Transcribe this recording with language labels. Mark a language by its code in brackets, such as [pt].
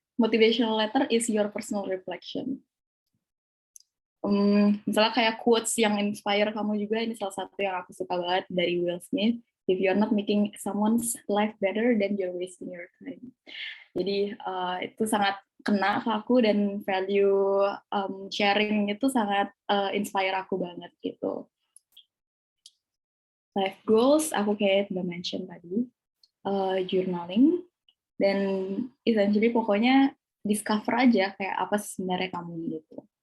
[en] Motivational letter is your personal reflection. [id] Misalnya kayak quotes yang inspire kamu juga, ini salah satu yang aku suka banget dari Will Smith. [en] If you're not making someone's life better, then you're wasting your time. [id] Jadi itu sangat kena ke aku, dan value sharing itu sangat inspire aku banget gitu. Life goals, aku kayak udah mention tadi, journaling, dan essentially pokoknya discover aja kayak apa sebenarnya kamu gitu.